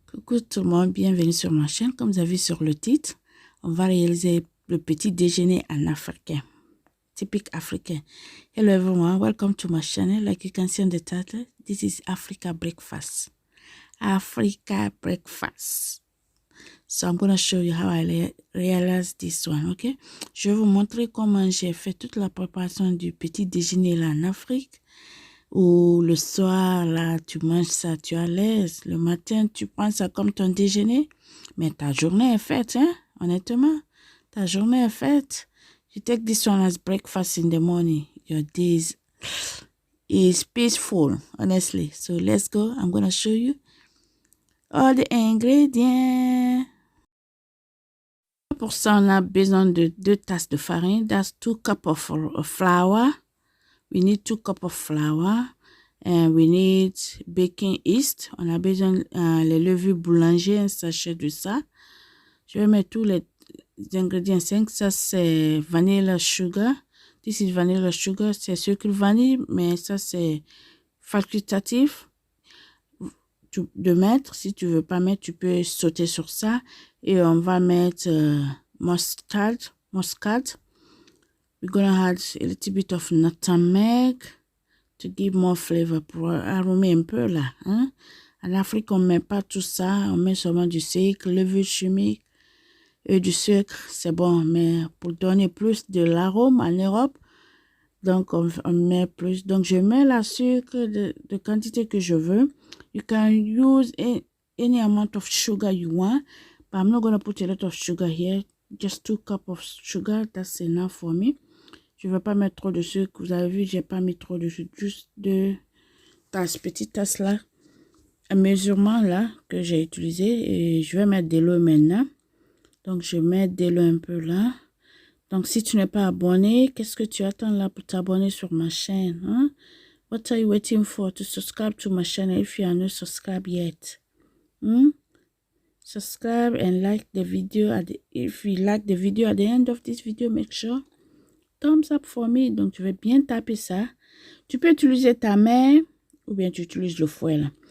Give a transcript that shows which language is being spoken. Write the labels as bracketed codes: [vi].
[fr] Coucou tout le monde, bienvenue sur ma chaîne. Comme vous avez vu sur le titre, on va réaliser le petit déjeuner en africain, typique africain. [en] Hello everyone, welcome to my channel. Like you can see on the title, this is Africa breakfast. Africa breakfast. So I'm going to show you how I realize this one, ok? [fr] Je vais vous montrer comment j'ai fait toute la préparation du petit déjeuner là en Afrique. Ou le soir, là, tu manges ça, tu es à l'aise. Le matin, tu prends ça comme ton déjeuner. Mais ta journée est faite, hein, honnêtement. Ta journée est faite. [en] You take this one as breakfast in the morning. Your day is peaceful, honestly. So let's go. I'm going to show you all the ingredients. [fr] Pour ça, on a besoin de 2 tasses de farine. [en] That's 2 cups of flour. We need 2 cups of flour. And we need baking yeast. [fr] On a besoin les levures boulanger, un sachet de ça. Je vais mettre tous les ingrédients. 5, ça c'est vanilla sugar. [en] This is vanilla sugar. [fr] C'est sucre vanille, mais ça c'est facultatif de mettre. Si tu veux pas mettre, tu peux sauter sur ça. Et on va mettre mustard. [en] We're gonna add a little bit of nutmeg to give more flavor, [fr] pour arromer un peu là. Hein? En Afrique, on ne met pas tout ça. On met seulement du sucre, levure chimique et du sucre. C'est bon, mais pour donner plus de l'arôme en Europe, donc on met plus. Donc, je mets la sucre de quantité que je veux. [en] You can use any amount of sugar you want, but I'm not going to put a lot of sugar here. Just 2 cups of sugar, that's enough for me. [fr] Je ne vais pas mettre trop de sucre. Vous avez vu, j'ai pas mis trop de sucre. Juste 2 tasses, petites tasses là. Un mesurement là que j'ai utilisé. Et je vais mettre de l'eau maintenant. Donc, je mets de l'eau un peu là. Donc, si tu n'es pas abonné, qu'est-ce que tu attends là pour t'abonner sur ma chaîne? Hein? [en] What are you waiting for to subscribe to my channel if you are not subscribed yet? Subscribe and like the video. If you like the video at the end of this video, make sure thumbs up for me. [fr] Donc, tu vas bien taper ça. Tu peux utiliser ta main ou bien tu utilises le fouet là.